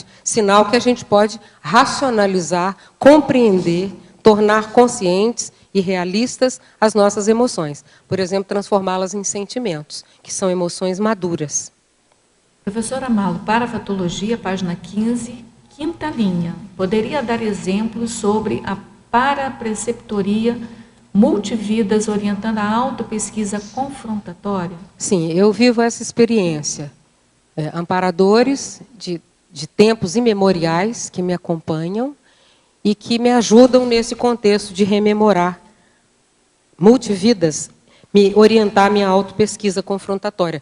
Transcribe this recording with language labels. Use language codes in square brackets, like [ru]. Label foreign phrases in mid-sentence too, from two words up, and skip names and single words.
[pt] Sinal que a gente pode racionalizar, compreender, tornar conscientes e realistas as nossas emoções. Por exemplo, transformá-las em sentimentos, que são emoções maduras. Professora Malu, parafatologia, página 15, 5ª linha. Poderia dar exemplos sobre a parapreceptoria multividas orientando a autopesquisa confrontatória? Sim, eu vivo essa experiência. Amparadores de tempos imemoriais que me acompanham e que me ajudam nesse contexto de rememorar multividas, me orientar a minha autopesquisa confrontatória.